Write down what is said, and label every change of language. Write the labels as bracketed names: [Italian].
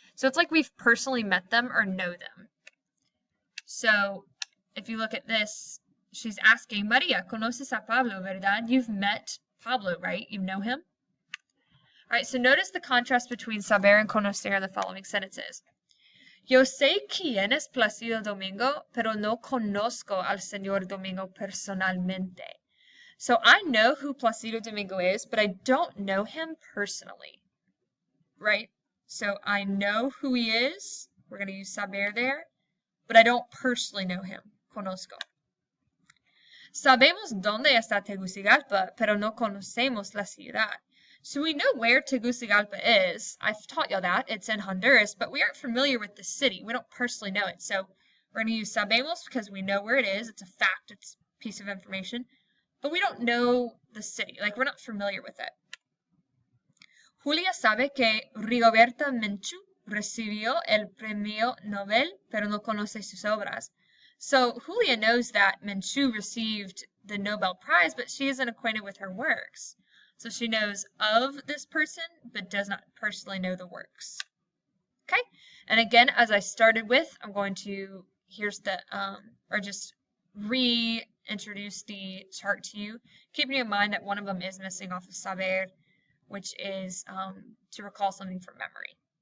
[English] So it's like we've personally met them or know them. So if you look at this, she's asking, Maria, [Spanish] conoces a Pablo, verdad? [English] You've met Pablo, right? You know him? All right, so notice the contrast between saber and conocer in the following sentences. [Spanish] Yo sé quién es Plácido Domingo, pero no conozco al señor Domingo personalmente. [English] So I know who Plácido Domingo is, but I don't know him personally, right? So I know who he is. We're going to use saber there, but I don't personally know him. [Spanish] Conozco. Sabemos dónde está Tegucigalpa, pero no conocemos la ciudad. [English] So we know where Tegucigalpa is. I've taught y'all that. It's in Honduras, but we aren't familiar with the city. We don't personally know it. So we're going to use sabemos because we know where it is. It's a fact. It's a piece of information. But we don't know the city. Like, we're not familiar with it. [Spanish] Julia sabe que Rigoberta Menchú recibió el premio Nobel, pero no conoce sus obras. [English] So Julia knows that Menchú received the Nobel Prize, but she isn't acquainted with her works. So she knows of this person, but does not personally know the works. Okay? And again, as I started with, I'm going to, here's the, or just reintroduce the chart to you, keeping in mind that one of them is missing off of saber, which is to recall something from memory.